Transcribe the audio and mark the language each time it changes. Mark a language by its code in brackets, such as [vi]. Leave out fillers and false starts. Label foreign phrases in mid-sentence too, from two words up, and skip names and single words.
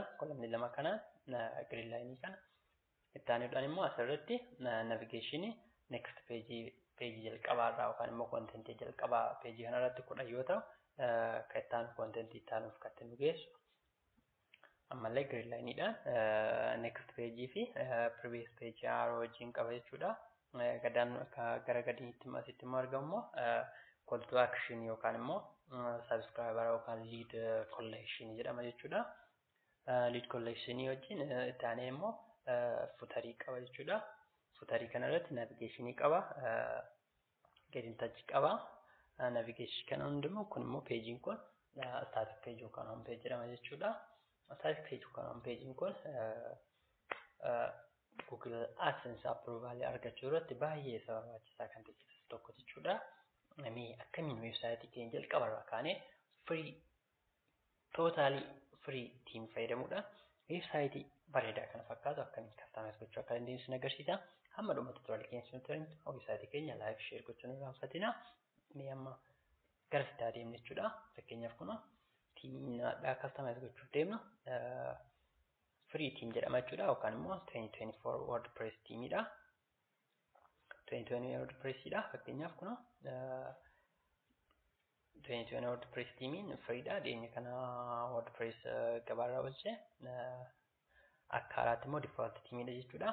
[om] Kolomanii lama kana [en] grid line [om] kana itti aanuudhaan immoo asirratti [en] navigation next page [om] jalqabaa irraa yookaan immoo content jalqabaa page kana irratti kudha yoo ta'u kan itti aanu content itti aanuuf kan nu geessu. Ammallee [en] grid line [om] dhaan [en] next page [om] fi [en] previous page arrow [om] wajjin qaba jechuudha. Gadaan gara gadiitti asitti immoo argamu [en] call to action [om] yookaan immoo subscriber yookaan [en] lead collection [om] jedhama jechuudha. [en] Lead collection [om] wajjin itti aanee immoo footerii qaba jechuudha. Footerii kana irratti navigation qaba. [en] Get in touch qaba. [om] Navigation kana hundumaa kun immoo page kun [en] static page [om] yookaan [en] home page [om] jedhama jechuudha. [en] Static page [om] yookaan [en] home page [om] kun [en] Google AdSense approval [om] argachuu irratti baay'ee barbaachisaa kan ta'e tokko jechuudha. Akkamiin website keenya jalqabarraa kaanee [en] totally free team [om] fayyadamuudhaan website bareedaa kana fakkaatu akkamiin customize gochuu akka dandeenyu isin agarsiisa. Hamma dhuma tutorial keenya isin turanitti website keenya [en] like share [om] gochuun hin irraanfatina. Amma gara sidaa deemne jechuudha. Fakkeenyaaf kun tiimiidhaa customize gochuuf deemna. [en] Free team [om] jedhama jechuudha yookaan immoo 2024 WordPress teamidha. 2020 WordPress dha. Fakkeenyaaf kun 2020 WordPress teamiin freedha. Deemne kana WordPress gabaarraa oolche akka haaraatti immoo default teamidha jechuudha.